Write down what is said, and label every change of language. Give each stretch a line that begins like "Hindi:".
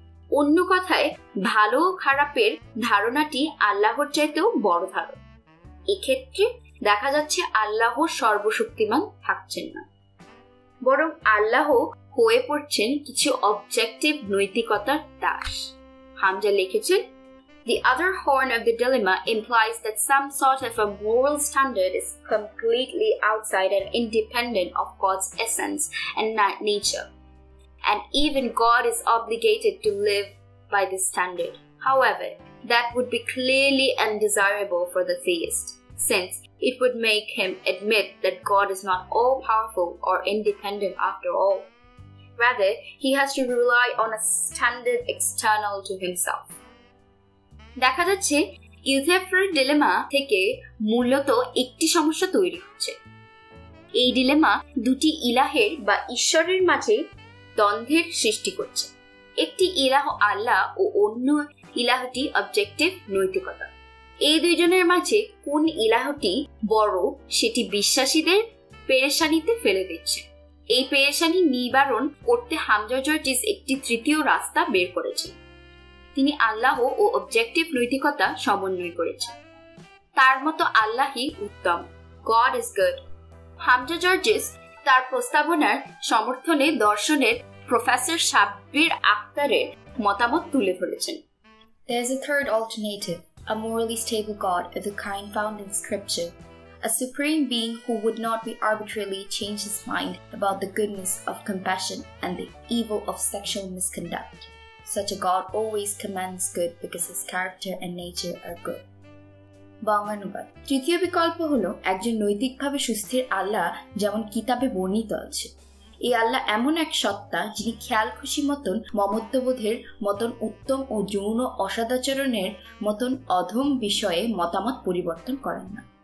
Bangla: অন্য কথায় ভালো খারাপের ধারণাটি আল্লাহর চাইতেও বড় ধারণা। এক্ষেত্রে দেখা যাচ্ছে আল্লাহ সর্বশক্তিমান থাকছেন না, বরং আল্লাহ হয়ে পড়ছেন কিছু অবজেক্টিভ নৈতিকতার দাস। হামজা লিখেছেন,
English: The other horn of the dilemma implies that some sort of a moral standard is completely outside and independent of God's essence and nature, and even God is obligated to live by this standard. However, that would be clearly undesirable for the theist, since it would make him admit that God is not all-powerful or independent after all. Rather, he has to rely on a standard external to himself.
Bangla: দেখা যাচ্ছে ইউসেফের dilemma থেকে মূলত একটি সমস্যা তৈরি হচ্ছে। এই dilemma দুটি ইলাহের বা ঈশ্বরের মাঝে দ্বন্দ্বের সৃষ্টি করছে। একটি ইলাহ আল্লাহ ও অন্য ইলাহটি অবজেক্টিভ নৈতিকতা। এই দুইজনের মাঝে কোন ইলাহটি বড় সেটি বিশ্বাসীদের পেরেশানিতে ফেলে দিচ্ছে। এই পেরেশানি নিবারণ করতে হামজা জর্জিস একটি তৃতীয় রাস্তা বের করেছেন। তিনি আল্লাহ ও অবজেক্টিভ নৈতিকতা সমন্বয় করেছেন। তার মতো আল্লাহই উত্তম,
English: God is good.
Bangla: হামজা জর্জিস তার প্রস্তাবনার সমর্থনে দর্শনের প্রফেসর সাব্বির আক্তারের মতামত তুলে ধরেছেন।
English: There is a third alternative, a morally stable God of the kind found in Scripture, a supreme being who would not be arbitrarily change his mind about the goodness of compassion and the evil of sexual misconduct. Such a God always commands good because his character and nature are good.
Bangla: বঙ্গানুবাদ। তৃতীয় বিকল্প হলো একজন নৈতিকভাবে সুস্থির আল্লাহ যেমন কিতাবে বর্ণিত আছে। এই আল্লাহ এমন এক সত্তা যিনি খেয়াল খুশি মতন মমত্ববোধের মতন উত্তম ও যৌন অসদাচরণের মতন অধম বিষয়ে মতামত পরিবর্তন করেন না।